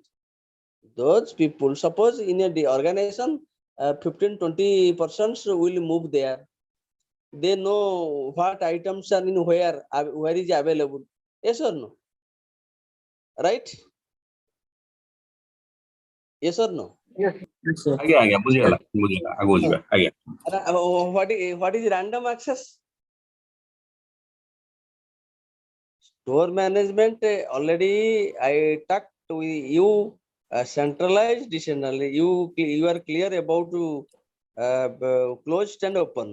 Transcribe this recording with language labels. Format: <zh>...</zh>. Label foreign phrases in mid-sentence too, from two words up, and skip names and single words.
<en>Those people, suppose in a organization, 15-20% will move there. They know what items are in where is available. Yes or no? Right? Yes or no? Yes, sir.</en> <or>ଆଜ୍ଞା ଆଜ୍ଞା ବୁଝିଗଲା ଆଗକୁ ଯିବା ଆଜ୍ଞା</or> <en>What is random access? Store management already I talked with you. Centralized, decentralized. You are clear about closed and open.</en>